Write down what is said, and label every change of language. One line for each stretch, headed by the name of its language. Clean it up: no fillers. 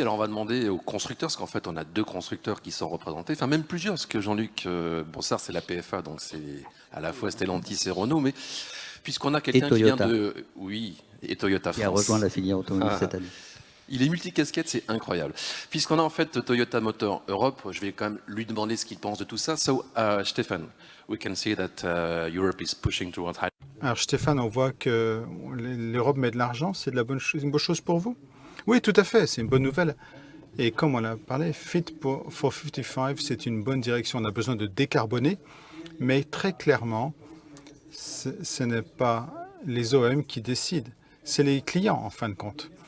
French: Alors on va demander aux constructeurs, parce qu'en fait on a 2 constructeurs qui sont représentés, enfin même plusieurs, parce que Jean-Luc Brossard c'est la PFA, donc c'est à la fois Stellantis et Renault, mais puisqu'on a quelqu'un qui vient de... Oui, et Toyota France. Qui a rejoint la filière automobile cette année. Il est multicasquette, c'est incroyable. Puisqu'on a en fait Toyota Motor Europe, je vais quand même lui demander ce qu'il pense de tout ça.
English: So, Stéphane, we can see that Europe is pushing towards high.
French: Alors Stéphane, on voit que l'Europe met de l'argent, c'est une bonne chose pour vous? Oui, tout à fait, c'est une bonne nouvelle. Et comme on a parlé, Fit for 55, c'est une bonne direction. On a besoin de décarboner, mais très clairement, ce n'est pas les OEM qui décident, c'est les clients en fin de compte.